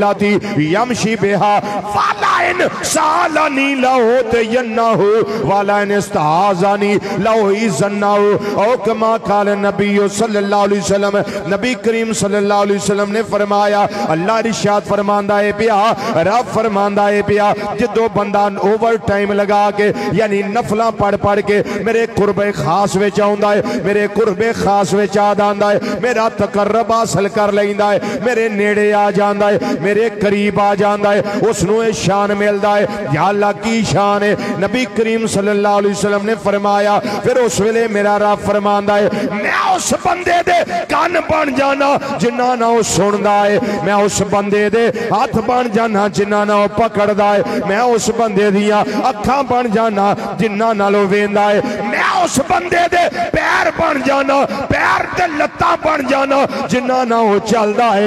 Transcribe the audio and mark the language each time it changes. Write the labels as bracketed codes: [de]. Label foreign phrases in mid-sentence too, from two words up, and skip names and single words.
[ar] أمتي يمشي بها ولئن سألني لأعطينه ولئن استعاذني لأعيذنه أو كما قال النبي صلى الله عليه وسلم. [pa] نبی کریم [ar] صلى الله عليه وسلم [pa] نے فرمایا، اللہ ارشاد فرماندا ہے پیا، رب فرماندا ہے پیا، جو بندہ [en] over time [pa] لا کے یعنی نفلاں پڑھ پڑھ کے میرے قرب خاص وچ آؤندا ہے، میرے قرب خاص وچ آ جاندا ہے، میرا تقرب حاصل کر لیندا ہے، میرے نیڑے آ جاندا ہے، میرے قریب آ جاندا ہے، اوہنوں اے شان ملدا ہے. یا اللہ کی شان ہے. نبی کریم [ar] صلى الله عليه وسلم [pa] نے فرمایا، فیر اس ویلے میرا رب فرماندا ہے، میں اس بندے دے کن بن جانا جنہاں نال او سندا ہے، میں اس بندے دے ہتھ بن جانا جنہاں نال او پکڑدا ہے، میں اس بندے دیاں اکھاں بن جانا جنہاں نال او ویکھدا ہے، میں اس بندے دے پیر بن جانا، پیر تے لتاں بن جانا جنہاں نال او چلدا ہے.